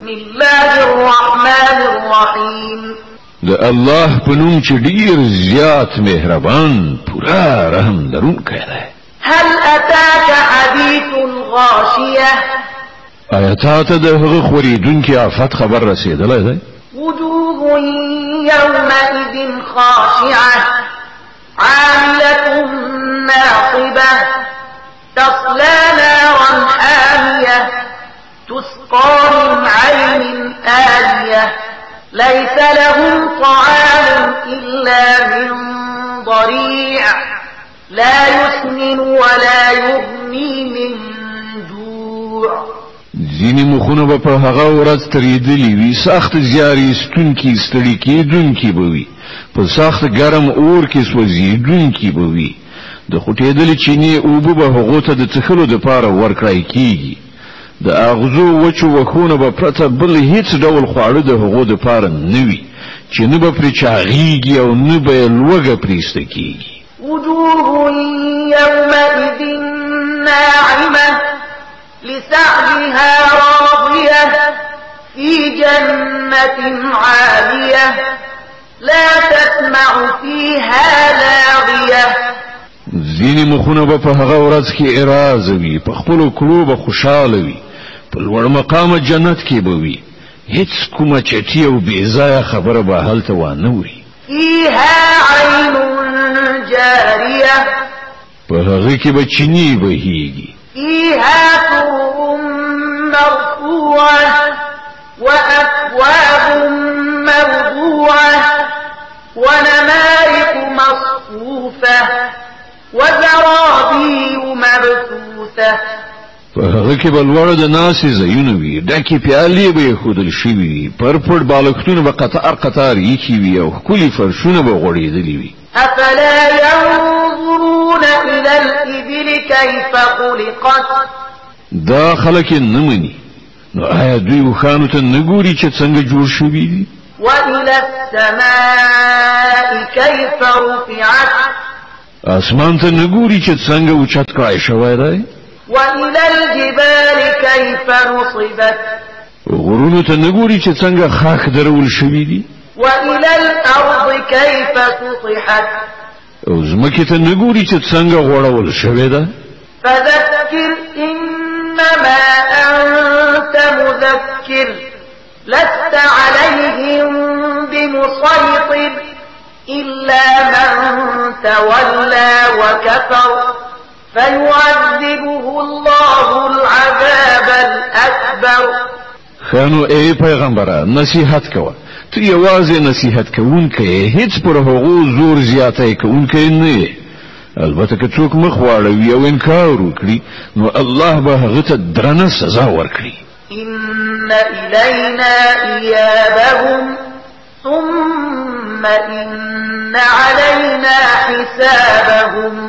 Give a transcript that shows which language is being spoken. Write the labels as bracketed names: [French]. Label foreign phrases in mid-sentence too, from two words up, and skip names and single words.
[Arabic] بسم الله الرحمن الرحيم [Pashto] د الله په نوم چې ډیر زیات مهربان پورا رحم لرونکی دی. [Arabic] هل أتاك حديث الغاشية [Pashto] آیا ته د هغه خوریدونکي آفت خبر رسیدلی دی؟ [Arabic] وجوه يومئذ خاشعة عاملة ناصبة تصلى نارا حامية تسقى من عين آنية ليس لهم طعام إلا من ضريع لا يسمن ولا يغني من جوع. [Pashto] ځینې مخونه به په هغه ورځ تریدلي وي، سخت زیار ایستونکي ستړي کېدونکي به وي، په سخت ګرم اور کې سوځېدونکي به وي. د خوټېدلې چینې اوبه به هغو ته د څښلو دپاره ورکړی کېږي. د اغزو وچو وښونه به پرته بل هیڅ ډول خواړه د هغو دپاره نه وي چې نه به پرې چاغېږي او نه به یې لوږه پرې ایسته کېږي. [Arabic] وجوه يومئذ ناعمة لسعيها راضية في جنة عالية لا تسمع فيها لاغية. [Pashto] ځینې مخونه به په هغه ورځ کې اراز وي، په خپلو کړو به خوشحاله وي، په لوړ مقامه جنت کې به وي، هیڅ کومه چټي او بېځایه خبره به هلته وانه وي. [Arabic] فيها عين جارية [Pashto] په هغه کې به چینې بهیږي. [Arabic] فيها سرر مرفوعة وأكواب موضوعة ونمارق مصفوفة وزرابي مبثوثة. [Pashto] په هغه کې به لوړ د ناستې ځایونه وي، ډکې پیالې به ایښودل شوي وي، پر پټ بالښتونه به قطار قطار ایښي وي او ښکلي فرشونه به غوړېدلي وي. [Arabic] أفلا ينظرون إلى الإبل كيف خلقت. [Pashto] دا خلک یې نه مني، نو آیا دوی اوښانو ته نه ګوري چې څنګه جوړ شوي دي؟ [Arabic] وإلى السماء كيف رفعت. [Pashto] اسمان ته نه ګوري چې څنګه اوچت کړای شوی دی؟ [Arabic] وإلى الجبال كيف نصبت. [Pashto] غرونو ته نه ګوري چې څنګه خاک درول شوي دي؟ [Arabic] وإلى الأرض كيف سطحت. [Pashto] او ځمکې ته نه ګوري چې څنګه غوړول شوې ده؟ [Arabic] فذكر إنما أنت مذكر لست عليهم بمسيطر إلا من تولى وكفر فيعذبه الله العذاب الأكبر. [Pashto] خانو ای پیغمبره نصیحت کوه، ته یوازې نصیحت کوونکی، هیڅ پر هغو زور زیاتی کوونکی نه یې. البته که څوک مخ واړوي او انکار وکړي نو الله به هغه ته درنه سزا ورکړي. [Arabic] إن إلينا إيابهم ثم إن علينا حسابهم.